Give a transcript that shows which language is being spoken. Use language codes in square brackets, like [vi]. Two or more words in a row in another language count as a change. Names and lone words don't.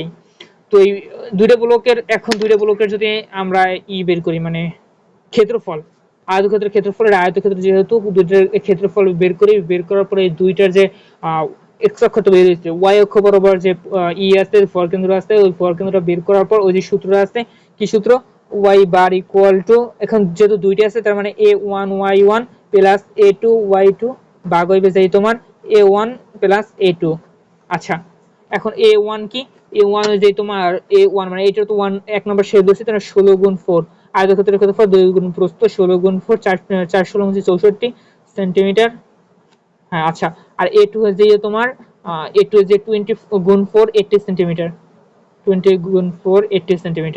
[bn] তো এই দুইটা ব্লকের, এখন দুইটা ব্লকের যদি আমরা বের করি মানে ক্ষেত্রফল, আয়তক্ষেত্রের ক্ষেত্রফলের আয়তক্ষেত্র যেহেতু দুইটার ক্ষেত্রফল বের করি, বের করার পরে এই দুইটার যে এক্স অক্ষ তো বের হয়েছে, ওয়াই অক্ষ বরাবর যে আছে ফলকেন্দ্র আছে, ওই ফলকেন্দ্রটা বের করার পর ওই যে সূত্রটা আছে, কি সূত্র? [en] y bar equal to, [bn] এখন যেহেতু দুইটা আছে তার মানে [en] a1 y1 plus a2 y2 [bn] ভাগ হইবে যাই তোমার [en] a1 plus a2. [bn] আচ্ছা এখন a1 কি? a1 হয়ে যায় তোমার a1 মানে এটা তো 1, 1 নম্বর শেপ ধরছি, তাহলে 16 গুণ 4, আয়তক্ষেত্রের ক্ষেত্রফল 2 গুণ প্রস্থ, 16 গুণ 4, 4 4 16 সেন্টিমিটার। হ্যাঁ আচ্ছা, আর a2 হচ্ছে যে তোমার a2 হচ্ছে 20 গুণ 4 80 সেন্টিমিটার, 20 গুণ 4 80 সেন্টিমিটার।